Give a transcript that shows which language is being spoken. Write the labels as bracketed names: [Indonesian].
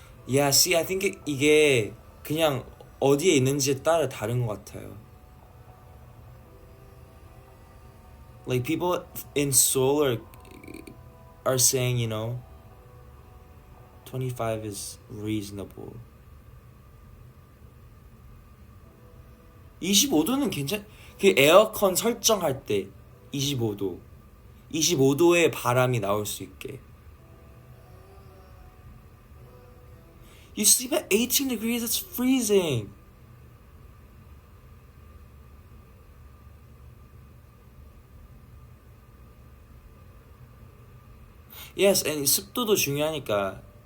[English] Yeah, see, I think [Korean] 이게 그냥 어디에 있는지에 따라 다른 것 같아요. [English] Like people in Seoul are saying, 25 is reasonable. [Korean] 25도는 그 에어컨 설정할 때 25도. 25도의 바람이 나올 수 있게. [English] You sleep at 18 degrees, that's freezing. Yes, and [Korean] 습도도 중요하니까.